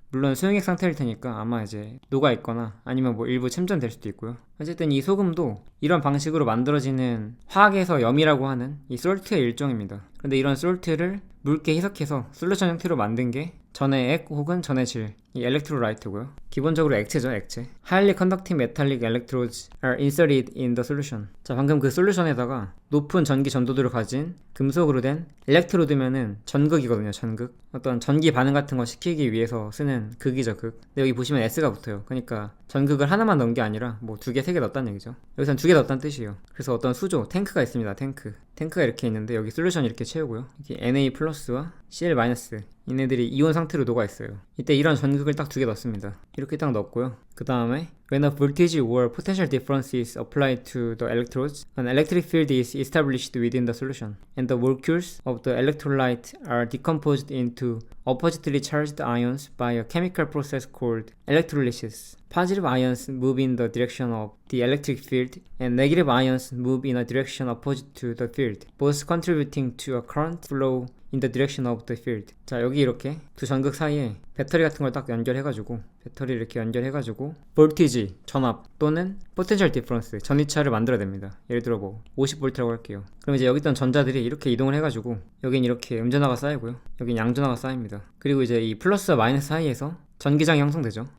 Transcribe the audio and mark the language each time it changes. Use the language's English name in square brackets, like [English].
[Korean] 물론 소용액 상태일 테니까 아마 이제 녹아 있거나 아니면 뭐 일부 침전될 수도 있고요. 어쨌든 이 소금도 이런 방식으로 만들어지는 화학에서 염이라고 하는 이 솔트의 일종입니다. 근데 이런 솔트를 묽게 희석해서 솔루션 형태로 만든 게 전해액 혹은 전해질 이 엘렉트로라이트고요. 기본적으로 액체죠, 액체. [English] Highly conducting metallic electrodes are inserted in the solution. [Korean] 자, 방금 그 솔루션에다가 높은 전기 전도도를 가진 금속으로 된 엘렉트로드면은 전극이거든요, 전극. 어떤 전기 반응 같은 거 시키기 위해서 쓰는 극이죠, 극. 근데 여기 보시면 S가 붙어요. 그러니까 전극을 하나만 넣은 게 아니라 뭐 2개, 3개 넣었다는 얘기죠. 여기서는 2개 넣었다는 뜻이에요. 그래서 어떤 수조, 탱크가 있습니다, 탱크가 이렇게 있는데 여기 솔루션 이렇게 채우고요. 이렇게 Na 플러스와 Cl 마이너스 얘네들이 이온 상태로 녹아 있어요. 이때 이런 전극을 딱 2개 넣습니다. 이렇게 딱 넣었고요. 그 다음에 [English] when a voltage or potential difference is applied to the electrodes, an electric field is established within the solution, and the molecules of the electrolyte are decomposed into oppositely charged ions by a chemical process called electrolysis. Positive ions move in the direction of the electric field, and negative ions move in a direction opposite to the field, both contributing to a current flow in the direction of the field. [Korean] 자, 여기 이렇게 두 전극 사이에 배터리 같은 걸 딱 연결해가지고 배터리를 이렇게 연결해가지고 볼티지, 전압 또는 포텐셜 디퍼런스, 전이차를 만들어야 됩니다. 예를 들어 뭐 50V라고 할게요. 그럼 이제 여기 있던 전자들이 이렇게 이동을 해가지고 여긴 이렇게 음전하가 쌓이고요. 여긴 양전하가 쌓입니다. 그리고 이제 이 플러스와 마이너스 사이에서 전기장이 형성되죠.